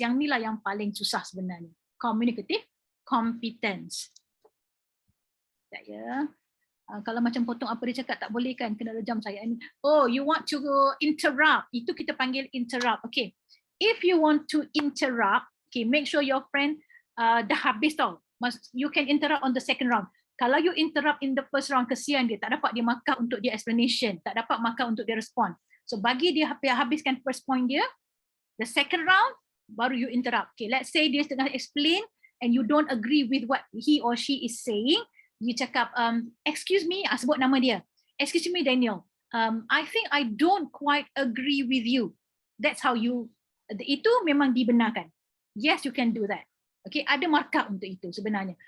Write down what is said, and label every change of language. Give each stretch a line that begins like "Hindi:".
Malay: Yang ni lah yang paling susah sebenarnya. Communicative competence. Tak ya. Kalau macam potong apa dia cakap tak boleh kan, kena rejam saya ni.
English: Oh, you want to interrupt.
Malay: Itu kita panggil interrupt.
English: Okay. If you want to interrupt, okay, make sure your friend
Malay: dah habis tau.
English: You can interrupt on the second round. Kalau you interrupt in the first round, kesian dia, tak dapat dia markah untuk dia explanation, tak dapat markah untuk dia respond. So
Malay: bagi dia habiskan
English: first point dia, the second round, baru you interrupt. Okay, let's say
Malay: dia tengah
English: explain and you don't agree with what he or she is saying, you cakap, excuse me,
Malay: sebut nama dia.
English: Excuse me, Daniel. I think I don't quite agree with you. That's how you,
Malay: itu memang dibenarkan.
English: Yes, you can do that.
Malay: Okay, ada markah untuk itu sebenarnya.